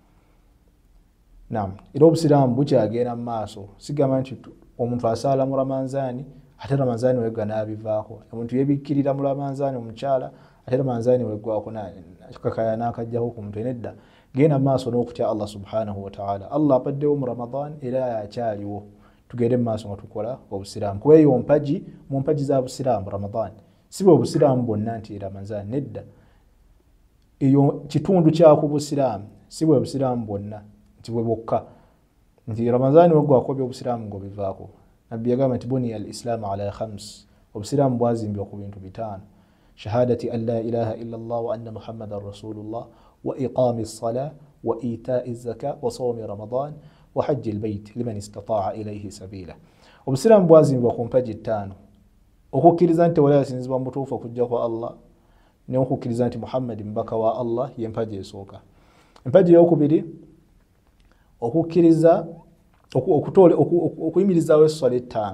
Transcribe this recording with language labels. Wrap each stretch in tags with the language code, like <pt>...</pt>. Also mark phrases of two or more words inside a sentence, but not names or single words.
<lg>Era obusiraamu bukyagenda mu maaso. Sigamba nti omuntu asaala mu Ramanzaani ate Ramanzaani wegga n'abivaako. Omuntu yeebikkirira mu Ramanzaani omukyala ate Ramanzaani weggwako kakaya n'akajjaho ku mutwe. Nedda, genda mu maaso n'okutya Allah</lg> <ar>سبحانه وتعالى.</ar> <lg>Allah apaddewo mu Ramadan era akyaliwo. Tugende mu maaso nga tukola obusiraamu. Kuba eyo mu mpagi za busiraamu Ramadan si bwe obusiraamu bwonna nti Ramanzaani. Nedda, eyo kitundu kyako busiraamu, si bwe busiraamu bwonna nti bwe bwokka nti Ramadani weggwako by'obusiraamu ng'obivaako. Nabbi yagamba nti</lg> <ar>بني الإسلام على</ar> <lg>5. Obusiraamu bwazimbibwa ku bintu 5:</lg> <ar>شهادة أن لا إله إلا الله وأن محمدا رسول الله وإقام الصلاة وإيتاء الزكاة وصوم رمضان وحج البيت لمن استطاع إليه سبيلا.</ar> <lg>Obusiraamu bwazimbibwa ku mpagi 5: okukkiriza nti wala yasinzibwa mu butuufu okujja kwa Allah, n'okukkiriza nti Muhammad mbaka wa Allah y'empagi esooka. Empagi ey'okubiri okukkiriza okuyimirizaawo esswala 5.</lg>